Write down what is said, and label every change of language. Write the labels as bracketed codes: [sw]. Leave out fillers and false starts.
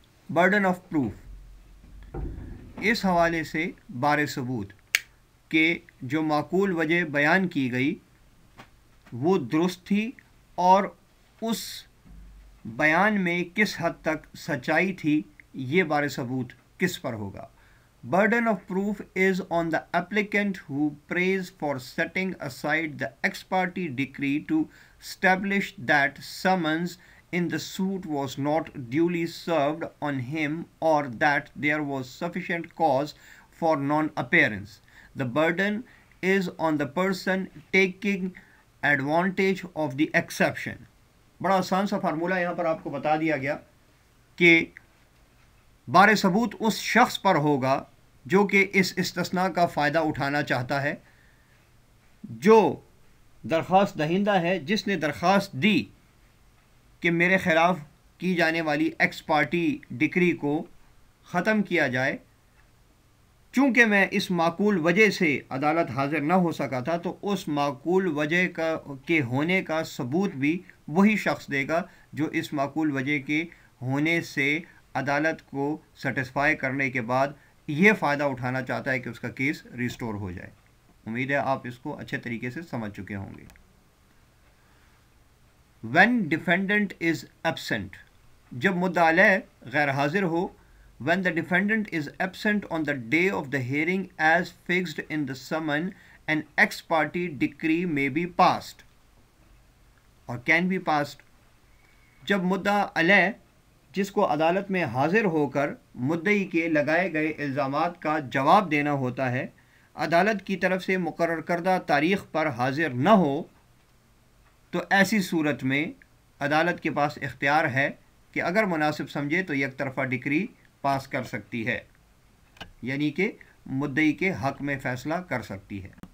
[en] burden of proof, [ur] اس حوالے سے بار ثبوت کہ جو معقول وجہ بیان کی گئی وہ درست تھی اور اس بیان میں کس حد تک سچائی تھی، یہ بار ثبوت کس پر ہوگا. [en] Burden of proof is on the applicant who prays for setting aside the ex parte decree to establish that summons in the suit was not duly served on him or that there was sufficient cause for non-appearance. The burden is on the person taking advantage of the exception. [ur] بڑا آسان سا formula یہاں پر آپ کو بتا دیا گیا کہ بار ثبوت اس شخص پر ہوگا جو کہ اس استثناء کا فائدہ اٹھانا چاہتا ہے، جو درخواست دہندہ ہے، جس نے درخواست دی کہ میرے خلاف کی جانے والی ایکس پارٹی ڈکری کو ختم کیا جائے. چونکہ میں اس معقول وجہ سے عدالت حاضر نہ ہو سکا تھا تو اس معقول وجہ کے ہونے کا ثبوت بھی وہی شخص دے گا جو اس معقول وجہ کے ہونے سے عدالت کو سیٹسفائی کرنے کے بعد یہ فائدہ اٹھانا چاہتا ہے کہ اس کا کیس ریسٹور ہو جائے. امید ہے آپ اس کو اچھے طریقے سے سمجھ چکے ہوں گے. [en] when defendant is absent، [ur] جب مدعا علیہ غیر حاضر ہو. [en] when the defendant is absent on the day of the hearing as fixed in the summon, an ex parte decree may be passed or can be passed. [ur] جب مدعا علیہ جس کو عدالت میں حاضر ہو کر مدعی کے لگائے گئے الزامات کا جواب دینا ہوتا ہے، عدالت کی طرف سے مقرر کردہ تاریخ پر حاضر نہ ہو، تو ایسی صورت میں عدالت کے پاس اختیار ہے کہ اگر مناسب سمجھے تو یک طرفہ ڈکری پاس کر سکتی ہے، یعنی کہ مدعی کے حق میں فیصلہ کر سکتی ہے.